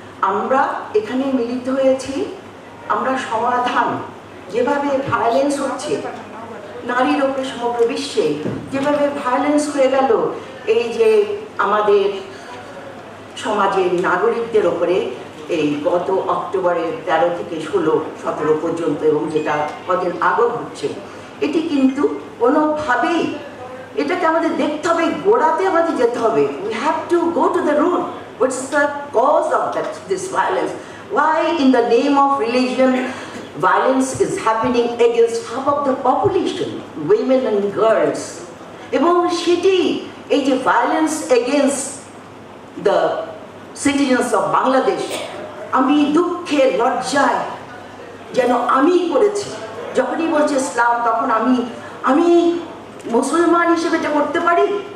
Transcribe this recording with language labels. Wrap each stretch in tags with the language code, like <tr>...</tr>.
<bn>আমরা এখানে মিলিত হয়েছি, আমরা সমাধান, যেভাবে ভায়োলেন্স হচ্ছে নারীর ওপরে সমগ্র বিশ্বে, যেভাবে ভায়োলেন্স হয়ে গেল এই যে আমাদের সমাজের নাগরিকদের ওপরে এই গত অক্টোবরের 13 থেকে 16-17 পর্যন্ত, এবং যেটা কদিন আগেও হচ্ছে, এটি কিন্তু কোনোভাবেই, এটাকে আমাদের দেখতে হবে, গোড়াতে আমাদের যেতে হবে।</bn> <en>We have to go to the root. What's the cause of this violence? Why in the name of religion violence is happening against half of the population, women and girls?</en> <bn>এবং সেটি এই যে</bn> <en>violence against the citizens of Bangladesh,</en> <bn>আমি দুঃখে লজ্জায় যেন আমি করেছি। যখনই বলছে ইসলাম, তখন আমি মুসলমান হিসেবে এটা করতে পারি?</bn>